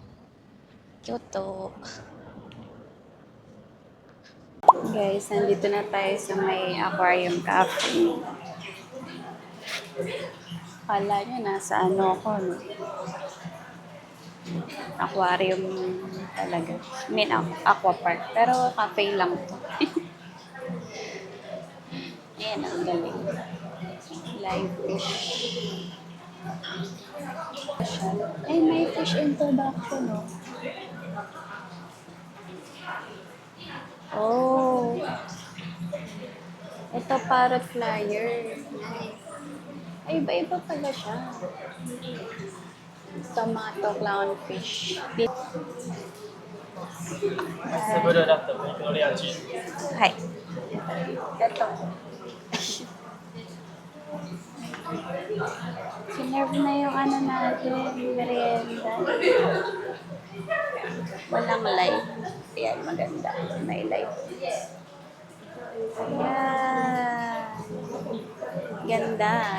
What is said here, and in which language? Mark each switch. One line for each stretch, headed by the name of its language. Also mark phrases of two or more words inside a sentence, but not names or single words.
Filipino: Kyoto. Guys, nandito na tayo sa may aquarium cafe. Akala nyo nasa ano ako, no? Aquarium talaga.
English: I mean, aqua park.
Filipino: Pero cafe lang to. Ayan, ang galing.
English: Live fish.
Filipino: Ay, may
English: fish introduction,
Filipino: no? Oh. Ito parrot flyer. Nice. Ay, iba-iba pala siya. Tomato clownfish. セブルラットビクトリアチーズ。 Hi. Ito. Sinerve na yung ano natin, merienda. Walang light. Ayan, maganda. May light. Ayan. Ganda.